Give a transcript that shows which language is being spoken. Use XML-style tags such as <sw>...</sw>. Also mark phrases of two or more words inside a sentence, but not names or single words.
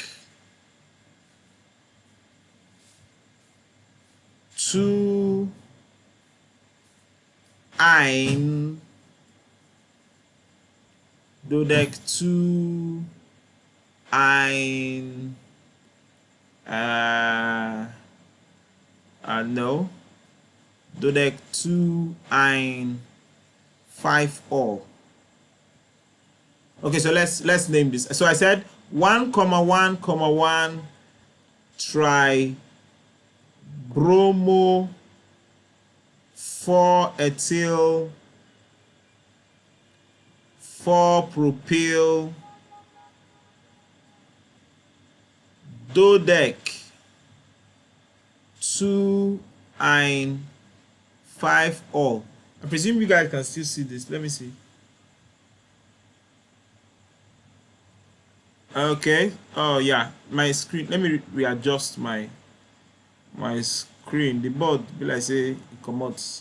<en>2-ine dodec 2-ine no, dodec 2-ine 5-ol. Okay, so let's name this. So I said 1,1,1 tribromo 4-ethyl 4-propyl dodec 2-ine 5-ol. I presume you guys can still see this. Let me see. Okay. Oh yeah, my screen. Let me readjust my screen. The board be like say it commotes.</en>